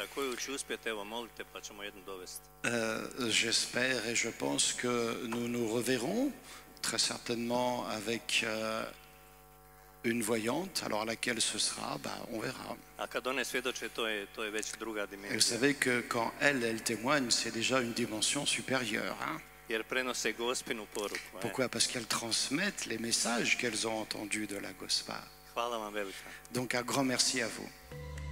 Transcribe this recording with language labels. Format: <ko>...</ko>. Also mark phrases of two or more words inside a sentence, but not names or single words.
<hr>Koju ću uspjeti, evo molite pa ćemo jednu dovesti.</hr> <fr>J'espère et je pense que nous nous reverrons très certainement avec une voyante, alors laquelle ce sera, on verra.</fr> <hr>A kad one svjedoče, to je već druga dimenzija.</hr> <fr>Et vous savez que quand elle témoigne, c'est déjà une dimension supérieure. Hein?</fr> <hr>Jer prenose Gospinu poruku.</hr> <fr>Pourquoi? Parce qu'elles transmettent les messages qu'elles ont entendus de la Gospa.</fr> <hr>Hvala vam velika.</hr> <fr>Donc un grand merci à vous.</fr>